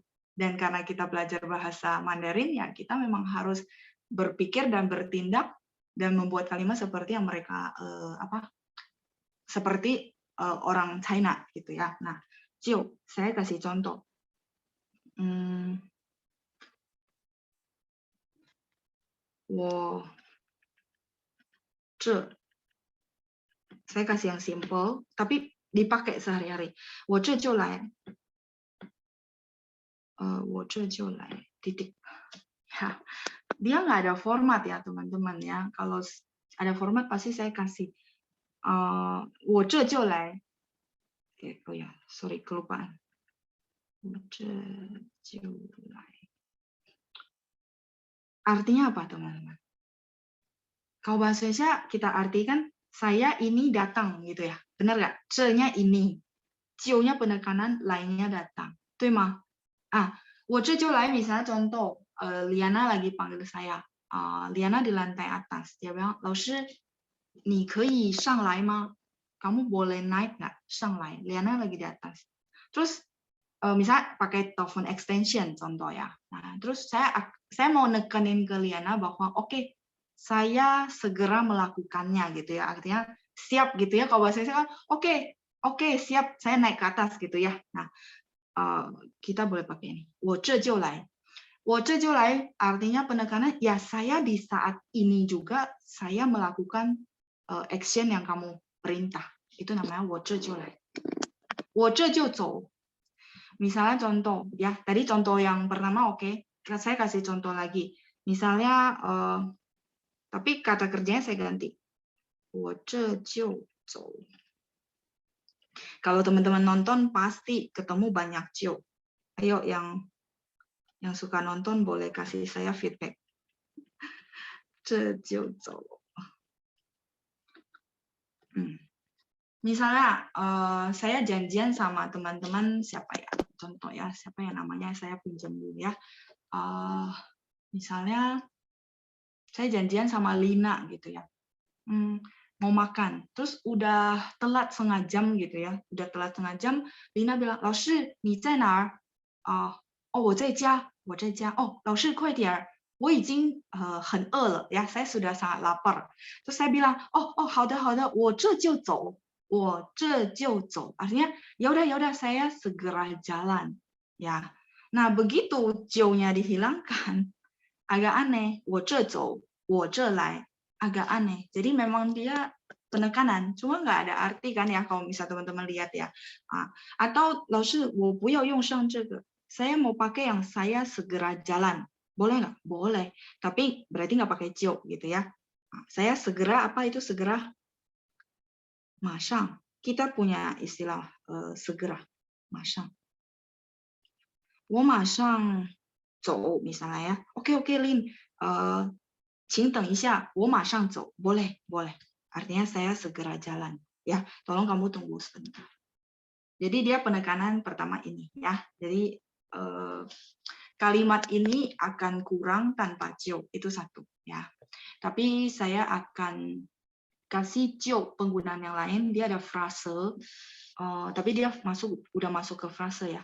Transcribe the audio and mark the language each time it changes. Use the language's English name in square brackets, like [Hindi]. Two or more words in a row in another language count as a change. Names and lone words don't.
[Indonesian] Dan karena kita belajar bahasa Mandarin, ya kita memang harus berpikir dan bertindak dan membuat kalimat seperti yang mereka seperti orang China gitu ya. Nah, Cio, saya kasih contoh. Saya kasih yang simple, tapi dipakai sehari-hari. [Chinese] 我这就来. 我这就来. [Indonesian] Titik. Ya, dia nggak ada format ya teman-teman ya. Kalau ada format pasti saya kasih. [Chinese] 我这就来. [Indonesian] Oh ya, sorry kelupaan. [Chinese] 我这就来. [Indonesian] Artinya apa teman-teman? Kalau bahasa Indonesia kita artikan saya ini datang gitu ya. Benar nggak? Ce-nya ini. Cio-nya penekanan, lainnya datang. [Chinese] 对吗? 我这就来 [Indonesian] misalnya contoh, Liana lagi panggil saya. Liana di lantai atas. Dia bilang, [Chinese] 老师,你可以上来吗? [Indonesian] Kamu boleh naik nggak? [Chinese] 上来. [Indonesian] Liana lagi di atas. Terus Misal pakai telepon extension contoh ya. Nah, terus saya mau nekenin ke Liana bahwa oke, saya segera melakukannya gitu ya. Artinya siap gitu ya. Kalau bahasa saya kan oke, siap, saya naik ke atas gitu ya. Nah, kita boleh pakai ini. [Chinese] 我这就来. 我这就来 [Indonesian] artinya penekanan ya saya di saat ini juga saya melakukan action yang kamu perintah. Itu namanya [Chinese] 我这就来. 我这就走. [Indonesian] Misalnya contoh, ya tadi contoh yang pertama oke, saya kasih contoh lagi. Misalnya, tapi kata kerjanya saya ganti. [Chinese] 我这就走. [Indonesian] Kalau teman-teman nonton pasti ketemu banyak 就. Ayo yang suka nonton boleh kasih saya feedback. [Chinese] 这就走. [Indonesian] Misalnya saya janjian sama teman-teman siapa ya? Contoh ya, siapa yang namanya saya pinjam dulu ya. Misalnya saya janjian sama Lina gitu ya. Mau makan, terus udah telat setengah jam gitu ya. Udah telat setengah jam, Lina bilang, [Chinese] 老师你在哪儿？我在家，我在家。老师快点，我已经很饿了呀， [Indonesian] saya sudah sangat lapar. Terus saya bilang, [Chinese] 好的好的，我这就走。我这就走, [Indonesian] artinya ya udah saya segera jalan ya. Nah begitu 就nya dihilangkan agak aneh. [Chinese] 我这走我这来 [Indonesian] agak aneh. Jadi memang dia penekanan, cuma nggak ada arti kan ya kalau misal teman-teman lihat ya. [Chinese] Atau 老师我不要用上这个, [Indonesian] saya mau pakai yang saya segera jalan. Boleh nggak? Boleh. Tapi berarti nggak pakai 就 gitu ya. Saya segera apa itu segera? [Chinese] 马上. [Indonesian] Kita punya istilah segera. [Chinese] 马上. 我马上走 [Indonesian] misalnya ya. Oke, Lin. [Chinese] 请等一下，我马上走. [Indonesian] Boleh. Artinya saya segera jalan. Ya, tolong kamu tunggu sebentar. Jadi dia penekanan pertama ini ya. Jadi kalimat ini akan kurang tanpa 就, itu satu ya. Tapi saya akan kasih 就 penggunaan yang lain, dia ada frase, tapi dia udah masuk ke frase ya.